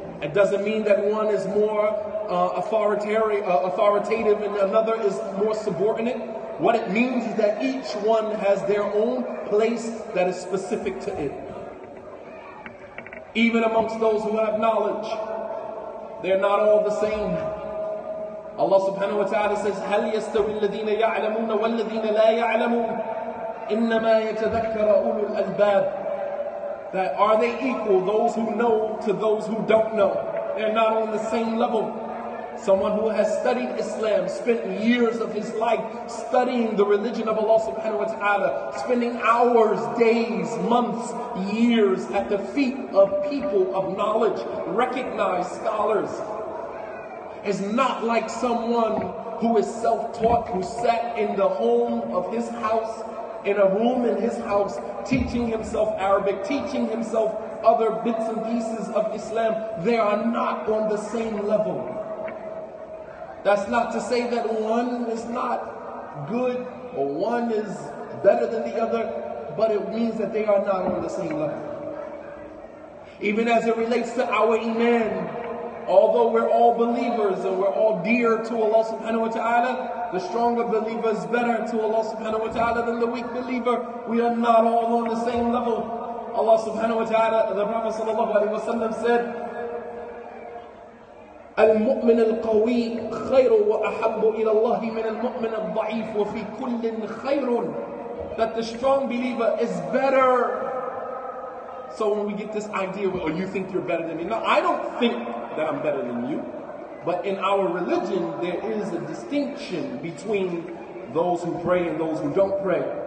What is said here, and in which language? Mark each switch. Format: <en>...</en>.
<en>It doesn't mean that one is more authoritative and another is more subordinate. What it means is that each one has their own place that is specific to it. Even amongst those who have knowledge, they're not all the same. Allah subhanahu wa ta'ala says,</en> <ar>هَلْ يَسْتَوِي الَّذِينَ يَعْلَمُونَ وَالَّذِينَ لَا يَعْلَمُونَ. إنما يتذكر أولو الألباب.</ar> <en>That are they equal, those who know to those who don't know? They're not on the same level. Someone who has studied Islam, spent years of his life studying the religion of Allah subhanahu wa ta'ala, spending hours, days, months, years at the feet of people of knowledge, recognized scholars, is not like someone who is self-taught, who sat in the home of his house, in a room in his house, teaching himself Arabic, teaching himself other bits and pieces of Islam. They are not on the same level. That's not to say that one is not good or one is better than the other, but it means that they are not on the same level. Even as it relates to our iman, although we're all believers and we're all dear to Allah subhanahu wa ta'ala, the stronger believer is better to Allah subhanahu wa ta'ala than the weak believer. We are not all on the same level. Allah subhanahu wa ta'ala, the Prophet sallallahu alayhi wa sallam said,</en> <ar>المؤمن القوي خير وأحب إلى الله من المؤمن الضعيف وفي كل خير.</ar> <en>That the strong believer is better. So when we get this idea, oh, you think you're better than me? No, I don't think that I'm better than you. But in our religion, there is a distinction between those who pray and those who don't pray.</en>